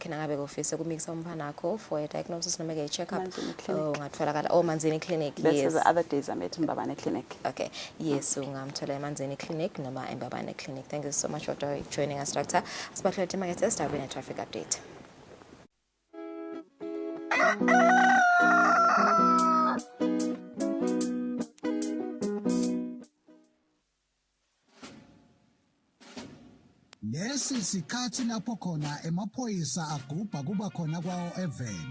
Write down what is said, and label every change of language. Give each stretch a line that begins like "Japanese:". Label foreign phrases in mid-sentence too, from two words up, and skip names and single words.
English: For a diagnosis, no a checkup. Manzini Clinic. Yes. The other days I'm at Mbabane Clinic. Okay. Yes. So I'm telling Manzini Clinic, no Mbabane Clinic. Thank you so much for joining us, Doctor. I'll be a traffic update.
Swati: Lesi sikhathi lapho khona emaphoyisa agubha kuba khona kwawo eveni.